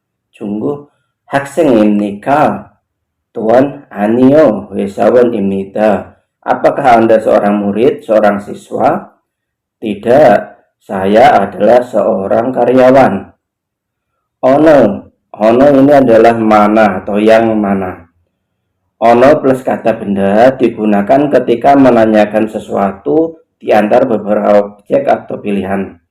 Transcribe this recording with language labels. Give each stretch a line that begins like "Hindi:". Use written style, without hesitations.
Korean: Junggu, 학생입니까? Tuan, 아니요, 회사원입니다.
Indonesian: Apakah Anda seorang murid, seorang siswa? Tidak, saya adalah seorang karyawan. Ono ini adalah mana atau yang mana. Ono plus kata benda digunakan ketika menanyakan sesuatu di antara beberapa objek atau pilihan.